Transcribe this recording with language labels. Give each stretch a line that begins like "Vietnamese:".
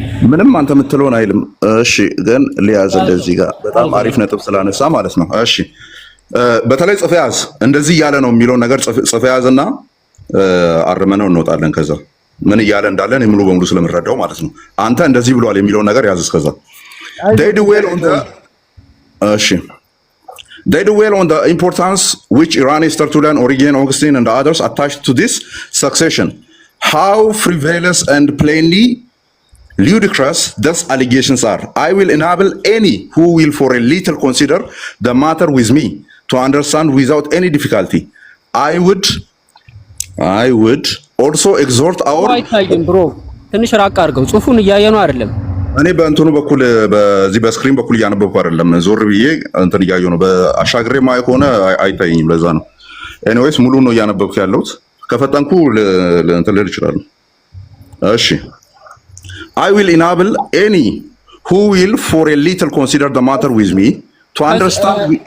Amharic: ምንም አንተ የምትለውን አይልም። እሺ ግን ሊያዝ እንደዚህ ጋር በጣም አሪፍ ነጥብ ስላነሳ ማለት ነው። እሺ በተለይ ጽፈ ያዝ እንደዚህ እያለ ነው የሚለውን ነገር ጽፈ ያዝና አርመነው እንወጣለን። ከዛ ምን እያለ እንዳለን ሙሉ በሙሉ ስለምንረዳው ማለት ነው። አንተ እንደዚህ ብሏል የሚለውን ነገር ያዝ። ከዛ
English: they do well on the እሺ they do well on the importance which Iranians, Tertullian, Origen, Augustine and others attached to this succession. How frivolous and plainly ludicrous thus allegations are. I will enable any who will for a little consider the matter with me to understand without any difficulty. I would also exhort our
Amharic: bro ትንሽ ራቅ አድርገው ጽሁፉን እያየ ነው አይደለም። እኔ በእንትኑ በኩል በዚህ በስክሪን በኩል እያነበብኩ አይደለም፣ ዞር ብዬ እንትን እያየሁ ነው። በአሻግሬ ማይ ከሆነ አይታየኝም፣ ለዛ ነው። ኤኒዌይስ ሙሉ ነው እያነበብኩ ያለሁት። ከፈጠንኩ እንትን ልል እችላለሁ። እሺ
English: I will enable any who will for a little consider the matter with me to understand.